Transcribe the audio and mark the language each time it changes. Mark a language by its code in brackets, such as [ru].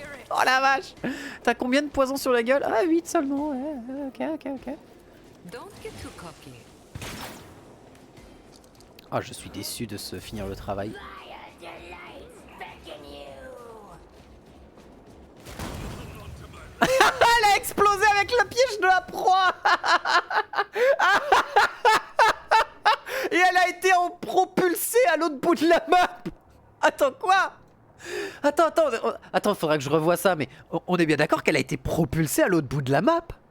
[fr] Oh la vache! T'as combien de poison sur la gueule? Ah, 8 seulement. Ouais, ok. [en] Don't get too cocky. [fr] Oh, je suis déçu de se finir le travail. [en] Fire delights beckon you. [fr] Elle a explosé avec le piège de la proie! Et elle a été propulsée à l'autre bout de la map! Attends, quoi? Attends, faudra que je revoie ça, mais on est bien d'accord qu'elle a été propulsée à l'autre bout de la map?